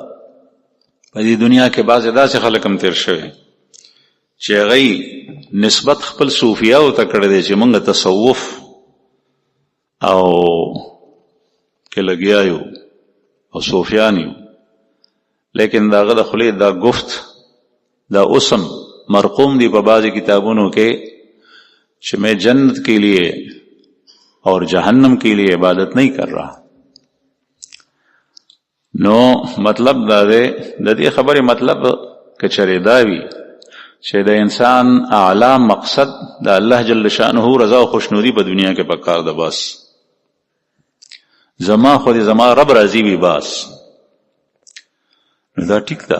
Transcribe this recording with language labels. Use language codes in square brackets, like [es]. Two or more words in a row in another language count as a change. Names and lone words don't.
[ps] په دې دنیا کې بعضې داسې خلک هم تیر شوي چې هغوی نسبت خپل صوفیاو ته کړی دی چې موږ تصوف او کې لګیا یو او صوفیان یو، لیکن دا هغه د خولې دا گفت دا اسم مرقوم دی په بعضې کتابونو کې چې [ur] میں جنت کے لیے اور جہنم کے لیے عبادت نہیں کر رہا. [ps] نو مطلب دا دے د دې خبرې مطلب کچره دا وی چې د انسان اعلی مقصد د الله جل شانه رضا او خوشنودي په دنیا کې پکار ده. بس زما خو دې زما رب راضي وي بس دا ټیک ده.